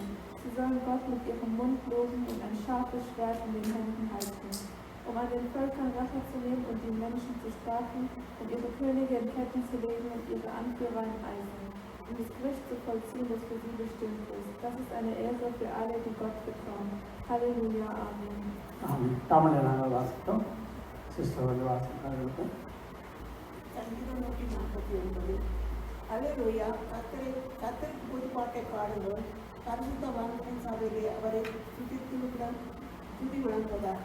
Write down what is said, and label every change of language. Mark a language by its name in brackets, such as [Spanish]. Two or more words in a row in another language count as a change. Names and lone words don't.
[German] Sie sollen Gott mit ihrem Mund loben und ein scharfes Schwert in den Händen halten, um an den Völkern Rache zu nehmen und die Menschen zu strafen, um ihre Könige in Ketten zu legen und ihre Anführer in Eisen, um das Gericht zu vollziehen, das für sie bestimmt ist. Das ist eine Ehre für alle, die Gott vertrauen. Halleluja, Amen. [Tamil] Amen. தமிழை நாங்கள் வாசித்தோம். சிஸ்டர் வாசித்தார்கள். சங்கீதம் 149. அல்லேலூயா, கர்த்தருக்கு புதுப்பாட்டை பாடுங்கள். பரிசுத்தவான்களின் சபையிலே அவரை துதி விளங்குவதாக.